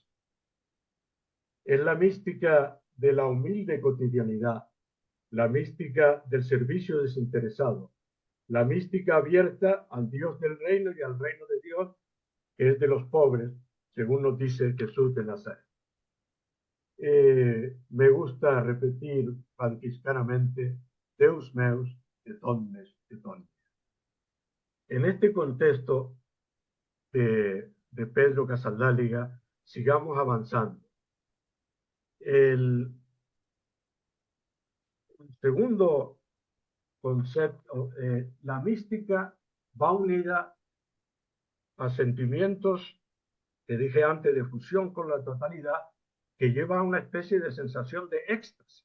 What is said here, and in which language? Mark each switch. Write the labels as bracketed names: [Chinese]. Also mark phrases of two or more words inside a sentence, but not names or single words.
[Spanish] Es la mística de la humilde cotidianidad, la mística del servicio desinteresado, la mística abierta al Dios del reino y al reino de Dios, que es de los pobres, según nos dice Jesús de Nazaret. Me gusta repetir franciscanamente, [Latin] Deus meus et omnes et omnia. [Spanish] En este contexto de Pedro Casaldáliga, sigamos avanzando. El segundo concepto, la mística va unida a sentimientos que dije antes de fusión con la totalidad, que lleva a una especie de sensación de éxtasis.